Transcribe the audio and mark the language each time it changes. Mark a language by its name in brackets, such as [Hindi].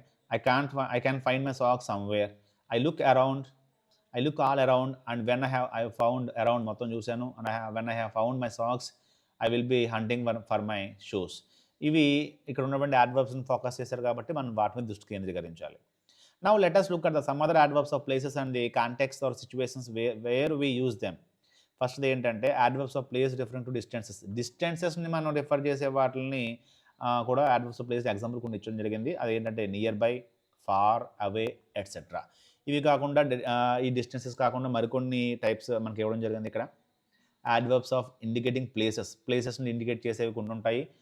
[English] I can find my socks somewhere. I look around, I look all around, and when I have found around [Telugu] మొత్తం చూశాను, [English] and when I have found my socks, I will be hunting for my shoes. [Telugu] ఇవి ఇక్కడ ఉన్నటువంటి adverbsని focus చేశారు కాబట్టి మనం వాటి మీద దృష్టి కేంద్రీకరించాలి. [English] Now let us look at some other adverbs of places and the context or situations where we use them. [Telugu] First ఏంటంటే adverbs of place referring to distances. డిస్టెన్సెస్ని మనం రిఫర్ చేసే వాటిని కూడా యాడ్వర్బ్స్ ఆఫ్ ప్లేస్ ఎగ్జాంపుల్ కొన్ని ఇచ్చడం జరిగింది. అదేంటంటే near by, far, away, etcetera. ఇవి కాకుండా ఈ డిస్టెన్సెస్ కాకుండా మరికొన్ని టైప్స్ మనకి ఇవ్వడం జరిగింది. ఇక్కడ యాడ్వర్బ్స్ ఆఫ్ ఇండికేటింగ్ ప్లేసెస్ని ఇండికేట్ చేసేవి కొన్ని ఉంటాయి.